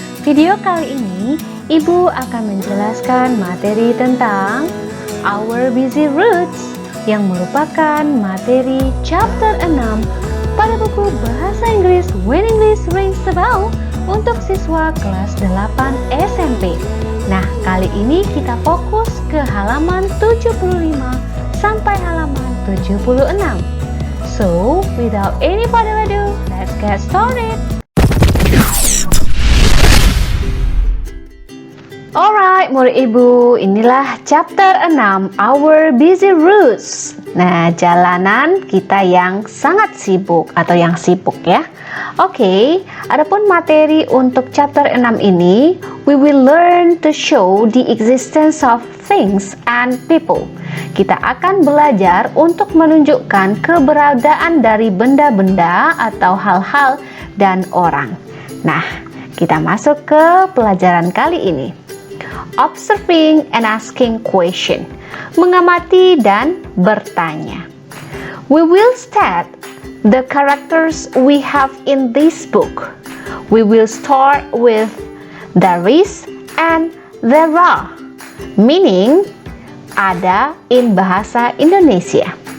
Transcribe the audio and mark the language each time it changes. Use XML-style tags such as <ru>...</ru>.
<id>Video kali ini ibu akan menjelaskan materi tentang Our Busy Roots yang merupakan materi chapter 6 pada buku bahasa Inggris When English Rings the Bell untuk siswa kelas 8 SMP. Nah, kali ini kita fokus ke halaman 75 sampai halaman 76.</id> <en>So, without any further ado, let's get started.</en> <id>Alright, murid ibu, inilah chapter 6, Our Busy Roots. Nah, jalanan kita yang sangat sibuk atau yang sibuk ya. Oke, adapun materi untuk chapter 6 ini,</id> <en>we will learn to show the existence of things and people.</en> <id>Kita akan belajar untuk menunjukkan keberadaan dari benda-benda atau hal-hal dan orang. Nah, kita masuk ke pelajaran kali ini.</id> <en>Observing and asking question.</en> <id>Mengamati dan bertanya.</id> <en>We will state the characters we have in this book. We will start with there is and there are, meaning ada in bahasa Indonesia.</en>